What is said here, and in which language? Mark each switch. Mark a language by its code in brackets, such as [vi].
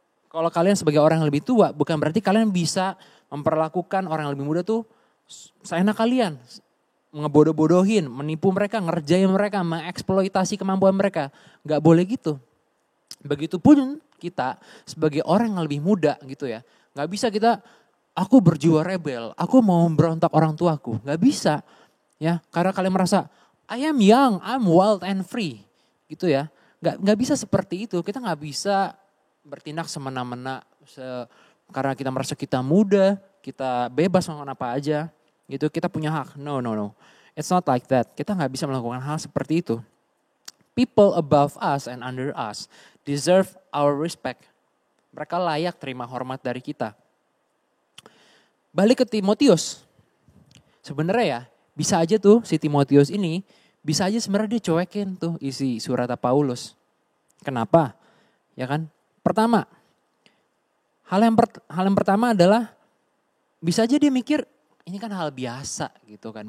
[id] Kalau kalian sebagai orang yang lebih tua, bukan berarti kalian bisa memperlakukan orang yang lebih muda tuh seenak kalian. Ngebodoh-bodohin, menipu mereka, ngerjain mereka, mengeksploitasi kemampuan mereka. Gak boleh gitu. Begitupun kita sebagai orang yang lebih muda gitu ya. Gak bisa aku berjiwa rebel, aku mau memberontak orang tuaku. Gak bisa. Ya, karena kalian merasa, [en] I am young, I'm wild and free. [id] Gitu ya. Gak bisa seperti itu. Kita gak bisa bertindak semena-mena karena kita merasa kita muda, kita bebas melakukan apa aja. Gitu, kita punya hak. [en] No. It's not like that. [id] Kita gak bisa melakukan hal seperti itu. [en] People above us and under us deserve our respect. [id] Mereka layak terima hormat dari kita. Balik ke Timotius. Sebenarnya ya, bisa aja tuh si Timotius ini, bisa aja sebenarnya dia cuekin tuh isi surat Paulus. Kenapa? Ya kan? Pertama, hal yang pertama adalah bisa aja dia mikir ini kan hal biasa gitu kan.